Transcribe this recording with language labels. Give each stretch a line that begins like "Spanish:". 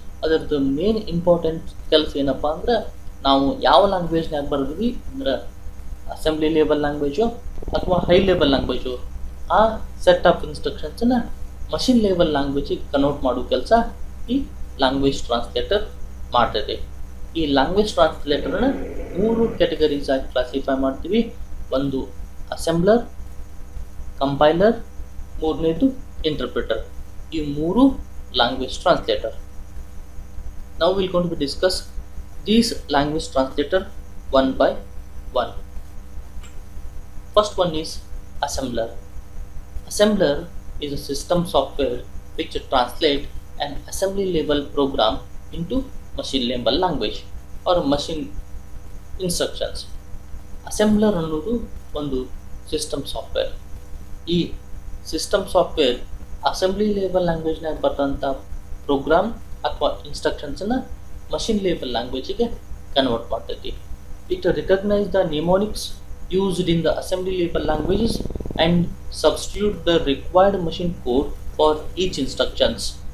Kannada: ಅದರದ್ದು main important ಕೆಲಸ ಏನಪ್ಪ ಅಂದ್ರೆ ನಾವು ಯಾವ ಲ್ಯಾಂಗ್ವೇಜ್ನಾಗ ಬರೆದ್ವಿ ಅಂದ್ರೆ ಅಸೆಂಬ್ಲಿ ಲೆವೆಲ್ ಲ್ಯಾಂಗ್ವೇಜು ಅಥವಾ ಹೈ ಲೆವೆಲ್ ಲ್ಯಾಂಗ್ವೇಜು, ಆ set of ಇನ್ಸ್ಟ್ರಕ್ಷನ್ಸನ್ನು machine level ಲ್ಯಾಂಗ್ವೇಜಿಗೆ convert ಮಾಡೋ ಕೆಲಸ ಈ ಲ್ಯಾಂಗ್ವೇಜ್ ಟ್ರಾನ್ಸ್ಲೇಟರ್ ಮಾಡ್ತದೆ. ಈ ಲ್ಯಾಂಗ್ವೇಜ್ ಟ್ರಾನ್ಸ್ಲೇಟರ್ನ ಮೂರು ಕ್ಯಾಟಗರೀಸ್ ಆಗಿ ಕ್ಲಾಸಿಫೈ ಮಾಡ್ತೀವಿ. ಒಂದು ಅಸೆಂಬ್ಲರ್, ಕಂಪೈಲರ್, ಮೂರನೇದು ಇಂಟರ್ಪ್ರಿಟರ್. ಈ ಮೂರು language translator.
English: Now we are going to discuss these language translator one by one. First one is assembler. Assembler is a system software which translates an assembly level program into machine level language or machine instructions.
Kannada: Assembler ಅನ್ನೋದು ಒಂದು system software. ಈ system software assembly level ಲ್ಯಾಂಗ್ವೇಜ್ನಾಗ ಬರ್ತಂಥ program ಅಥವಾ ಇನ್ಸ್ಟ್ರಕ್ಷನ್ಸನ್ನು machine level ಲ್ಯಾಂಗ್ವೇಜಿಗೆ convert ಮಾಡ್ತೈತಿ.
English: It recognise the mnemonics used in the assembly level languages and substitute the required machine code for each instructions.